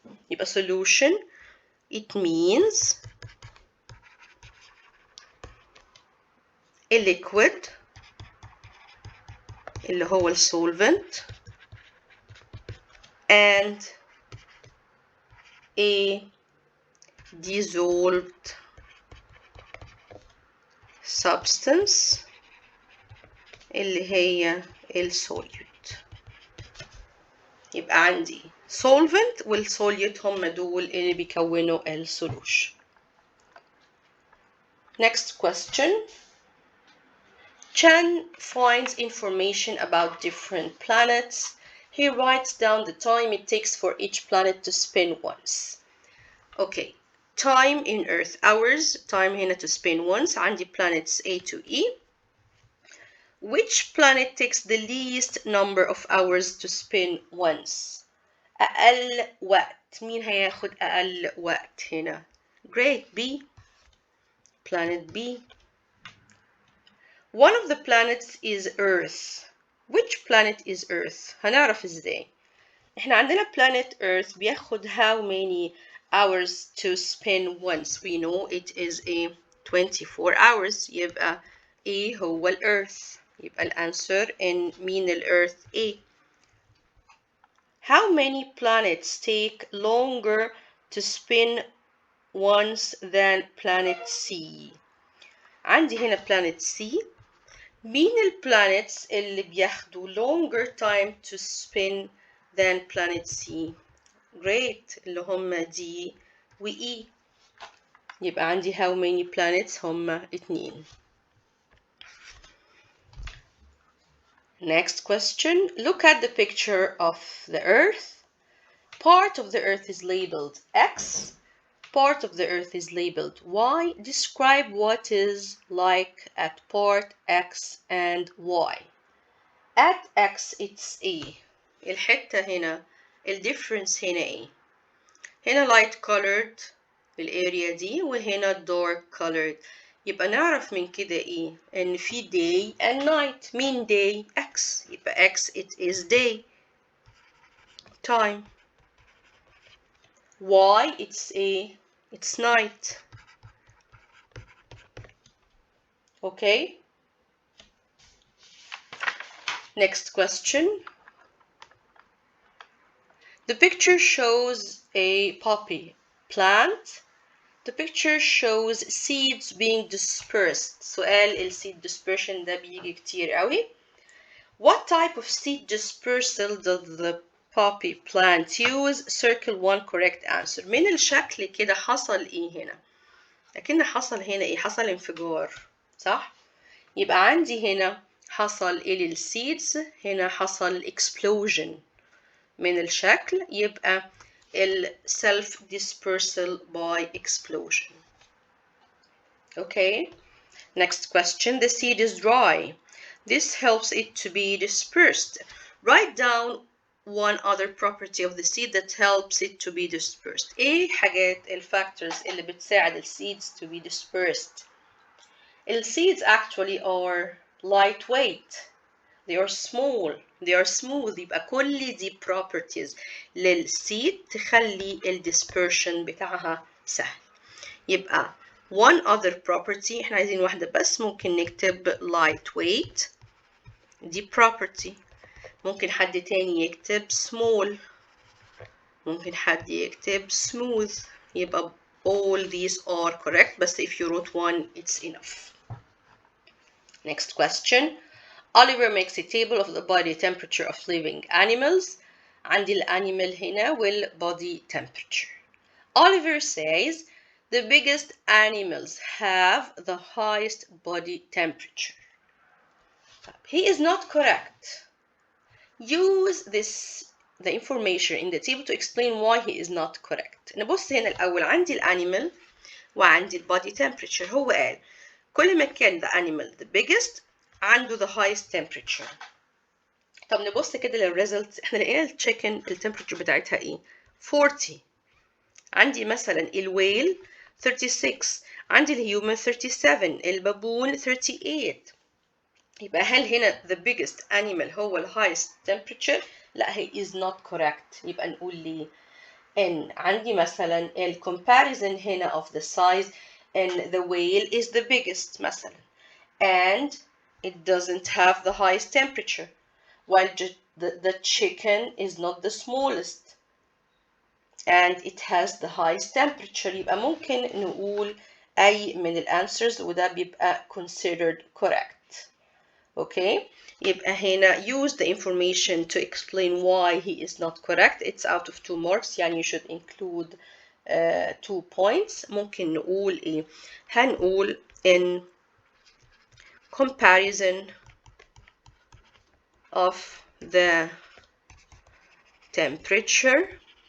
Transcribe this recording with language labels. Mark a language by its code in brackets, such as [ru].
[ar] يبقى [en] solution it means a liquid [ar] اللي هو [en] solvent and a dissolved substance [ar] اللي هي [en] solute. [ar] يبقى عندي solvent والsolute هم دول اللي بيكونوا solution. [en] Next question. Chan finds information about different planets. He writes down the time it takes for each planet to spin once. Okay, time in Earth hours. Time هنا to spin once. [ar] عندي [en] planets A to E. Which planet takes the least number of hours to spin once? [ar] أقل وقت. مين هياخد أقل وقت هنا؟ [en] Great. B. Planet B. One of the planets is Earth. Which planet is Earth? [ar] هنعرف ازاي. احنا عندنا [en] planet Earth [ar] بياخد [en] how many hours to spin once. We know it is a 24 hours. [ar] يبقى A هو الأرث. يبقى الأنسر [en] in [ar] مين الأرث A. [en] How many planets take longer to spin once than planet C؟ [ar] عندي هنا [en] planet C. [ar] مين البلانيتس اللي بياخدوا [en] longer time to spin than planet C؟ Great. [ar] اللي هم D و E. يبقى عندي [en] how many [ar] planets هم 2. [en] Next question. Look at the picture of the Earth. Part of the Earth is labeled X. Part of the Earth is labeled Y. Describe what is like at part X and Y. At X it's A. [ar] الحتة هنا الديفرنس هنا A. هنا light colored الاريا دي وهنا dark colored. يبقى نعرف من كده ايه ان في day and night. مين day؟ X. يبقى [en] X it is day time. Y it's night. Okay. Next question. The picture shows a poppy plant. The picture shows seeds being dispersed. [ar] سؤال الseed dispersion ده بيجي كتير قوي. [en] What type of seed dispersal does the poppy plant use? Circle one correct answer. [ar] من الشكل كده حصل ايه هنا؟ لكن حصل هنا ايه؟ حصل انفجار، صح؟ يبقى عندي هنا حصل ايه للسيدز؟ هنا حصل explosion. من الشكل يبقى [en] self dispersal by explosion. Okay. Next question. The seed is dry. This helps it to be dispersed. Write down one other property of the seed that helps it to be dispersed. [ar] ايه حاجات الفاكتورز اللي بتساعد [en] seeds to be dispersed؟ Seeds actually are lightweight. They are small. They are smooth. [ar] يبقى كل دي properties للseed تخلي dispersion بتاعها سهل. يبقى [en] one other property [ar] احنا عايزين واحدة بس، ممكن نكتب lightweight دي property. ممكن حد تاني يكتب small. ممكن حد يكتب smooth. يبقى [en] all these are correct, but if you wrote one it's enough. Next question. Oliver makes a table of the body temperature of living animals. [ar] عندي الانيمال هنا والbody temperature. [en] Oliver says the biggest animals have the highest body temperature. He is not correct. Use the information in the table to explain why he is not correct. [ar] نبص هنا الأول. عندي الانيمال وعندي البودي temperature. هو قال كل ما كان [en] the animal the biggest [ar] عنده [en] the highest temperature. [ar] طب نبص كده للريزلت. احنا لقينا التشيكن التمبريتشر بتاعتها ايه؟ 40. عندي مثلا الويل 36. عندي الهيومن 37. البابون 38. يبقى هل هنا [en] the biggest animal هو ال highest temperature؟ [ar] لا، [en] he is not correct. [ar] يبقى نقول ليه؟ ان عندي مثلا ال [en] comparison هنا of the size and the whale is the biggest مثلا, and it doesn't have the highest temperature, while the chicken is not the smallest and it has the highest temperature. [ar] يبقى ممكن نقول أي من ال answers وده بيبقى [en] considered correct. Okay. [ar] يبقى هنا [en] use the information to explain why he is not correct. It's out of 2 marks, [ar] يعني [en] you should include 2 points. [ar] ممكن نقول إيه؟ هنقول [en] in comparison of the temperature.